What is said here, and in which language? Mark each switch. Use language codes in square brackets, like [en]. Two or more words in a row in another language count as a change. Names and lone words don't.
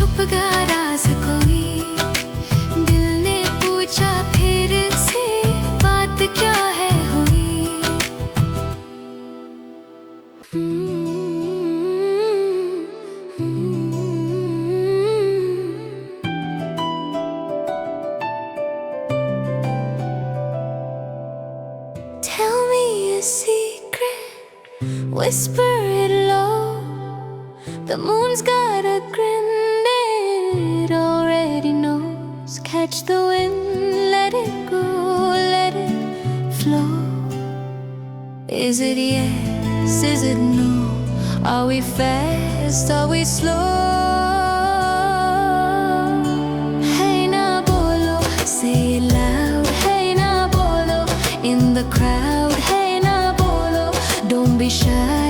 [hi] जागा राज कोई, दिल ने पूछा फिर से बात क्या है हुई। [en] Tell me a secret, whisper it low. The moon's got a grin, it already knows. Catch the wind, let it go, let it flow. Is it yes, is it no? Are we fast, are we slow? [hi] Hey na bolo, [en] say it loud. [hi] Hey na bolo, [en] in the crowd. [hi] Hey na bolo, [en] don't be shy.